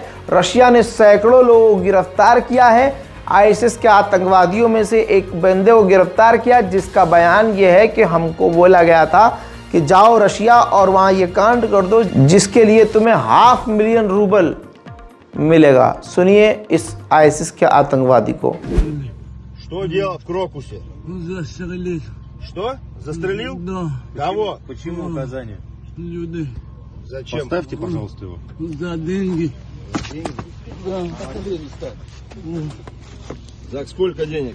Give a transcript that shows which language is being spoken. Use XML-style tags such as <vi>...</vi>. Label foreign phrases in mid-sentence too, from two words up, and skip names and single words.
<hi>रशिया ने सैकड़ों लोगों को गिरफ्तार किया है। आईसिस के आतंकवादियों में से एक बंदे को गिरफ्तार किया, जिसका बयान यह है कि हमको बोला गया था कि जाओ रशिया और वहां ये कांड कर दो, जिसके लिए तुम्हें $500,000 मिलेगा। सुनिए इस आईसिस के आतंकवादी को।</hi> <ru>Что делал в Крокусе? Застрелил. Что? Застрелил? Да. Кого? Почему наказание? Люди. Зачем? Поставьте, пожалуйста, его. За деньги. Да. За сколько денег?</ru>